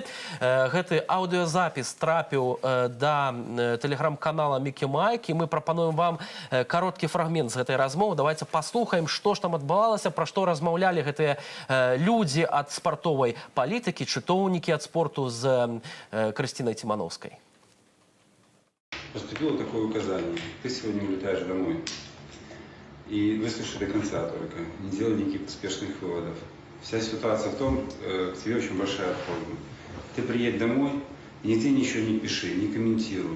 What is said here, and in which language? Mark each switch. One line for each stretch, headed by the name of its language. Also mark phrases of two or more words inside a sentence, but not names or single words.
Belarusian: Гэты аўдыёзапіс трапіў да тэлеграм-канала Мікі Майк, і мы прапануем вам кароткі фрагмент з гэтай размовы. Давайте паслухаем, што ж там адбывалася, пра што размаўлялі гэтыя людзі ад спартовай палітыкі, чытоўнікі ад спорту з Крысцінай Цімановскай.
Russian: Поступило такое указание. Ты сегодня улетаешь домой. И выслушай до конца только. Не делай никаких поспешных выводов. Вся ситуация в том, к тебе очень большая просьба. Ты приедь домой, и нигде ничего не пиши, не комментируй.